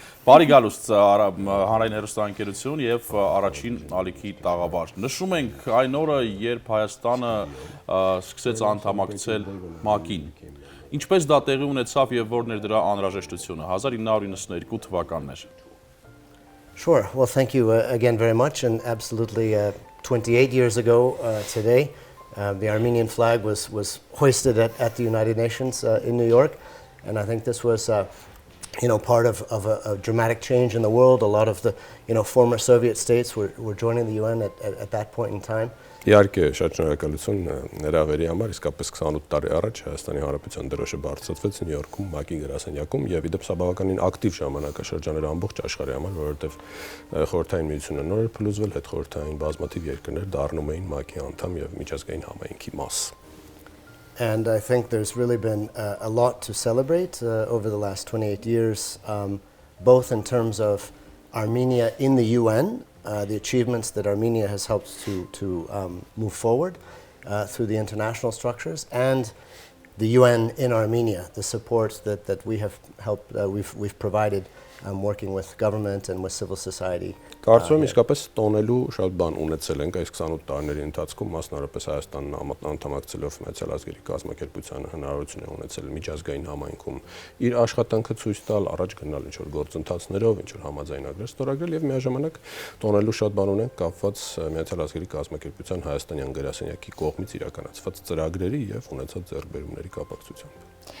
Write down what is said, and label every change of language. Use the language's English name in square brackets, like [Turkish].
[Armenian] Բարի գալուստ հանրային հեռուստաընկերություն եւ առաջին ալիքի տաղավար։ Նշում ենք այն օրը, երբ Հայաստանը սկսեց անդամակցել ՄԱԿ-ին։ Ինչպես դա տեղի ունեցավ եւ որն էր դրա անհրաժեշտությունը 1992 թվականն էր։ [English] Sure. Well, thank you again very much. And absolutely, 28 years ago today, the Armenian flag was hoisted at the United Nations in New York. And I think this was part of a dramatic change in the world. A lot of the former Soviet states were joining the UN at that point in time. [Armenian] Իհարկե, շատ շնորհակալություն հրավերի համար, իսկապես 28 տարի առաջ Հայաստանի Հանրապետության դրոշը բարձրացվեց Նյու Յորքում ՄԱԿ-ի գրասենյակում եւ իդեպ սա բավականին ակտիվ ժամանակաշրջան էր ամբողջ աշխարհի համար, որովհետեւ խորհրդային միությունը նոր էր փլուզվել, հետ խորհրդային բազմաթիվ երկրներ դառնում էին ՄԱԿ-ի անդամ եւ միջազգային համայնքի մաս. [English] And I think there's really been a lot to celebrate over the last 28 years, both in terms of Armenia in the UN, the achievements that Armenia has helped to move forward through the international structures, and the UN in Armenia, the support that we have helped, we've provided working with government and with civil society. [Armenian] Կարծում եմ իսկապես տոնելու շատ բան ունեցել ենք այս 28 տարիների ընթացքում, մասնավորապես Հայաստանն անդամակցելով Միացյալ Ազգերի կազմակերպությանը հնարավորություն է ունեցել միջազգային համայնքում իր աշխատանքը ցույց տալ, առաջ գնալ ինչ-որ գործընթացներով, ինչ-որ համաձայնագրեր ստորագրել եւ միաժամանակ տոնելու շատ բան ունենք կապված Միացյալ Ազգերի կազմակերպության հայաստանյան գրասենյակի կողմից իրականացված ծրագրերի եւ ունեցած ձեռքբերումների կապակցությամբ։